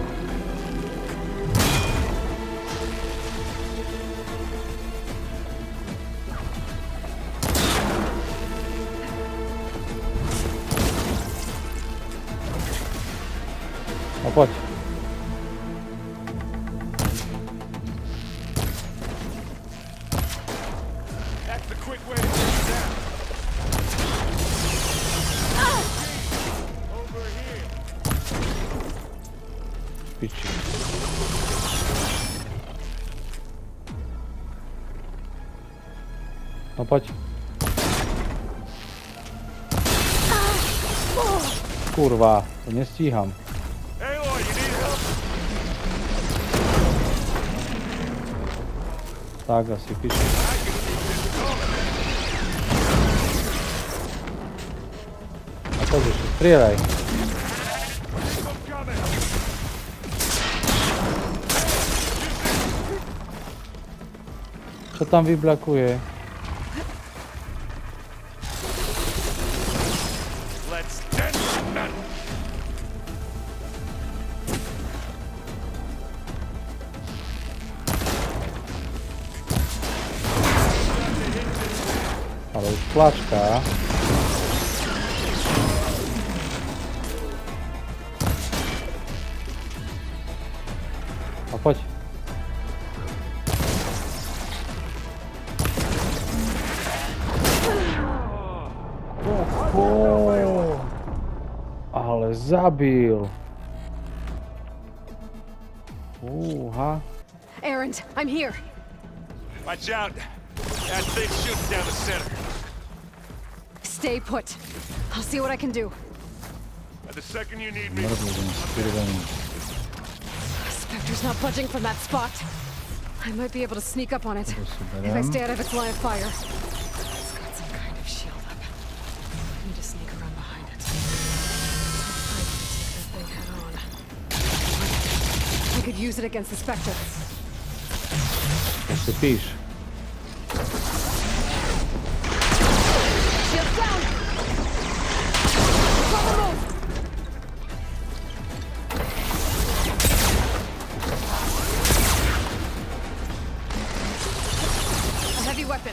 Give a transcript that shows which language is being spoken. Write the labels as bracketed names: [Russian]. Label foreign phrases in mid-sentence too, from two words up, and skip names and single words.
[Slovak] No poď. [English] That's the quick way to get you down. Over here. [Slovak] Piči. No poď. Kurva, to nestíham. [English] Aloy, you need help? [Slovak] Tak asi piči. A poď ešte, strieľaj. [English] I'm coming. [Slovak] Čo tam vyblakuje? [English] Let's get that. [Slovak] Ale už tlačka. A poď. Ale zabil. Uha. [English] Errand, I'm here. Watch out. That thing's shooting down the center. Stay put. I'll see what I can do. At the second you need me. Spectre's not budging from that spot. I might be able to sneak up on it if I stay out of its line of fire. It's got some kind of shield up. I need to sneak around behind it. I can take that thing head on. I could use it against the Spectre. [Slovak] To si píš. [English] Shield down! It's on the move! A heavy weapon.